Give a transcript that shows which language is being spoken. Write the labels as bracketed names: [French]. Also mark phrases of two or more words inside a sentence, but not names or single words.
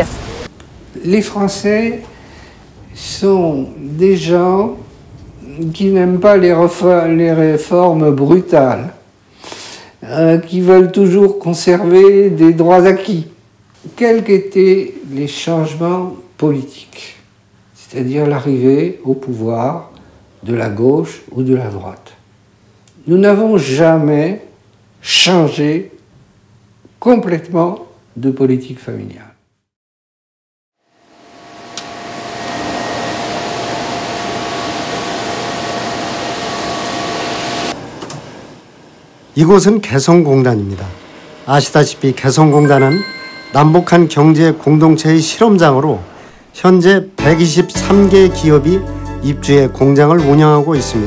[French] Les Français sont des gens qui n'aiment pas les réformes brutales, qui veulent toujours conserver des droits acquis, quels qu'étaient les changements politiques, c'est-à-dire l'arrivée au pouvoir de la gauche ou de la droite. Nous n'avons jamais changé complètement de politique familiale. [Korean] 이곳은 개성공단입니다. 아시다시피 개성공단은 남북한 경제 공동체의 실험장으로 현재 123개의 기업이 입주해 공장을 운영하고 있습니다.